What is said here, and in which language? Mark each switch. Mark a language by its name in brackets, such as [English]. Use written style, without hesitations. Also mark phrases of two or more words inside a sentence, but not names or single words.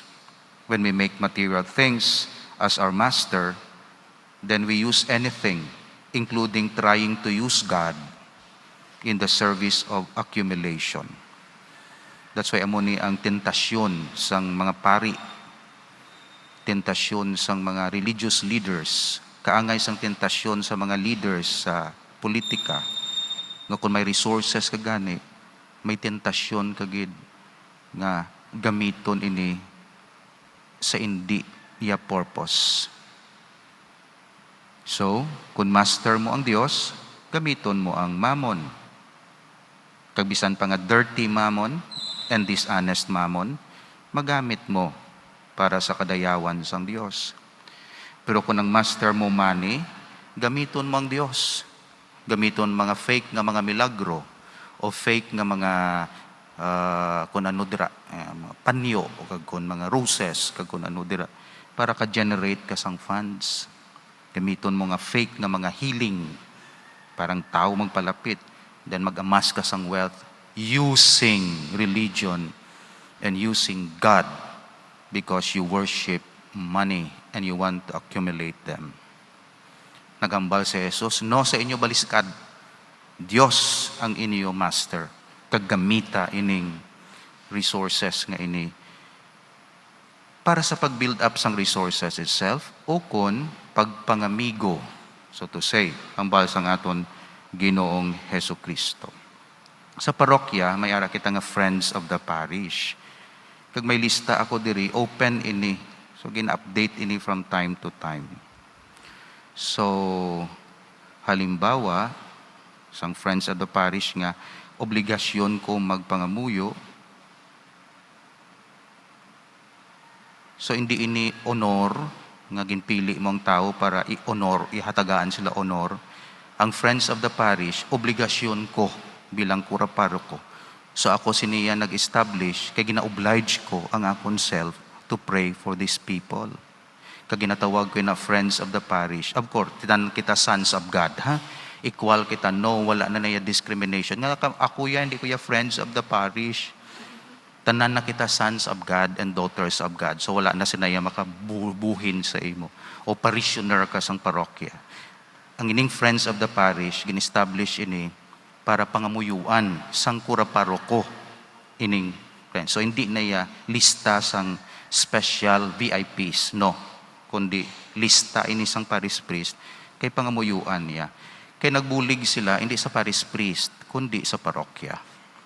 [English] When we make material things as our master, then we use anything, including trying to use God in the service of accumulation. [Hiligaynon] That's why amo ni ang tentasyon sang mga pari, tentasyon sang mga [English] religious leaders, [Hiligaynon] kaangay sang tentasyon sa mga leaders sa politika, nga kung may resources ka gani, may tentasyon kagid nga gamiton ini sa hindi iya purpose. So, kung master mo ang Dios, gamiton mo ang mammon. Kagbisan pa nga [English] dirty mammon and dishonest mammon, [Hiligaynon] magamit mo para sa kadayawan sang Dios. Pero kung ang master mo money, gamiton mo ang Dios. Gamiton mga fake nga mga milagro o fake nga mga kung ano dira, mga panyo, o kag kung mga roses, kag kung ano dira, para ka-generate ka sang funds. Gamiton mo nga fake nga mga healing, parang tao magpalapit, then mag-amass ka sang [English] wealth using religion and using God because you worship money and you want to accumulate them. [Hiligaynon] Nagambal si Jesus, no sa inyo baliskad, Dios ang inyo master, kagamita ining resources nga ini para sa pag- [English] build up [Hiligaynon] sang resources itself o kun pagpangamigo, [English] so to say, [Hiligaynon] ang balsang aton Ginoong Hesus Kristo. Sa parokya, may ara kita nga [English] friends of the parish. [Hiligaynon] Kag may lista ako diri, open ini. So gina-update ini [English] from time to time. [Hiligaynon] So halimbawa, sang [English] friends of the parish [Hiligaynon] nga obligasyon ko magpangamuyo. So hindi ini honor nga ginpili mong tao para i-honor, ihatagaan sila honor. Ang [English] friends of the parish, [Hiligaynon] obligasyon ko bilang kura paroko. So ako siniya nag-establish, kay gina-oblige ko ang akon self [English] to pray for these people. [Hiligaynon] Kag ginatawag ko na [English] friends of the parish. [Hiligaynon] Of course, tinan kita [English] sons of God, [Hiligaynon] ha? Equal kita, no, wala na naya discrimination. Nga ako ya, hindi ko ya [English] friends of the parish. [Hiligaynon] Tanan na kita [English] sons of God and daughters of God. [Hiligaynon] So wala na sinaya makabuhin sa imo. O parishioner ka sang parokya. Ang ining [English] friends of the parish, [Hiligaynon] gin-establish ini para pangamuyuan sang kura paroko ining friends. So hindi na ya lista sang [English] special VIPs, [Hiligaynon] no. Kundi lista ini sang parish priest kay pangamuyuan niya. Kay nagbulig sila hindi sa parish priest, kundi sa parokya.